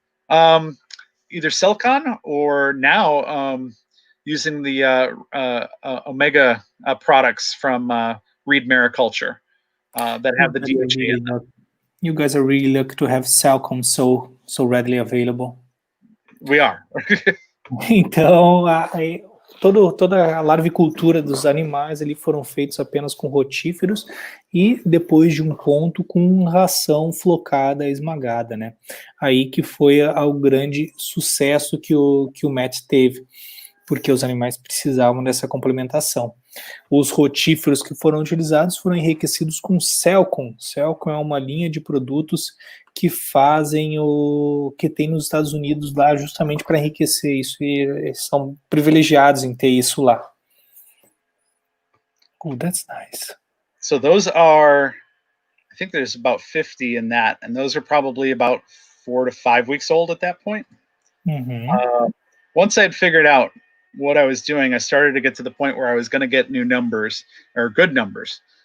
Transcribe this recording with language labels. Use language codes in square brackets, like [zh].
[en] Either silicon or now using the omega products from Reed Mariculture that have the DHA in them. You guys are really lucky to have silicon so readily available. We are. [pt] Então, toda a larvicultura dos animais ali foram feitos apenas com rotíferos e depois de um ponto com ração flocada, esmagada, né? Aí que foi o grande sucesso que o Matt teve, porque os animais precisavam dessa complementação. Os rotíferos que foram utilizados foram enriquecidos com Selcon. Selcon é uma linha de produtos que fazem que tem nos Estados Unidos lá justamente para enriquecer isso, e eles são privilegiados em ter isso lá. [en] Oh, that's nice. So those are, I think there's about 50 in that, and those are probably about 4 to 5 weeks old at that point. Once I'd figured out what I was doing, I started to get to the point where I was going to get new numbers, or good numbers.